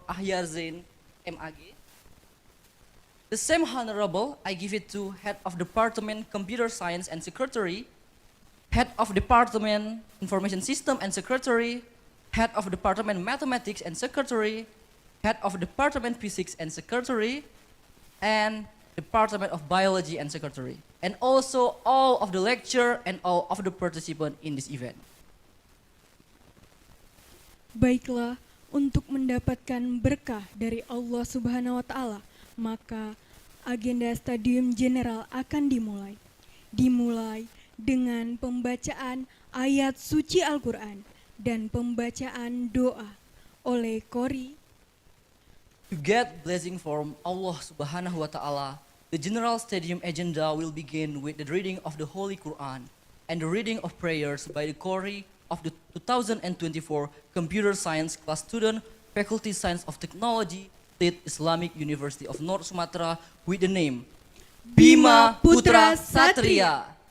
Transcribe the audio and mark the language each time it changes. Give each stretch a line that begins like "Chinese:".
English: Akhyarjen MAG. The same honorable, I give it to Head of Department Computer Science and Secretary, Head of Department Information System and Secretary, Head of Department Mathematics and Secretary, Head of Department Physics and Secretary, and Department of Biology and Secretary, and also all of the lecturer and all of the participants in this event.
Indonesian: Baiklah, untuk mendapatkan berkah dari Allah Subhanahu wa Ta'ala, maka agenda Studium Generale akan dimulai dengan pembacaan ayat suci Al-Quran dan pembacaan doa oleh Qori.
English: To get blessing from Allah Subhanahu wa Ta'ala, the General Studium agenda will begin with the reading of the Holy Quran and the reading of prayers by the Qori of the 2024 Computer Science class student, Faculty Science of Technology, State Islamic University of North Sumatra with the name Bima Putra Satria.